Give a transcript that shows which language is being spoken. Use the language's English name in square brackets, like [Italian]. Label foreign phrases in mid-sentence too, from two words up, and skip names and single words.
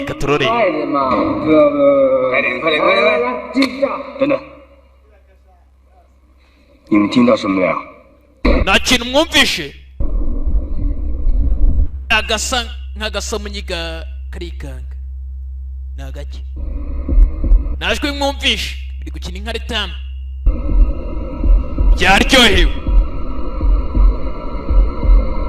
[Kinyarwanda] katurore. [Chinese] 等等，你们听到什么没有？ [Kinyarwanda] nta kintu mwumvishe? agasa nk'agasamunyiga karikanga ni agake. najwe mwumvishe biri gukina inkaritano byaryohewe.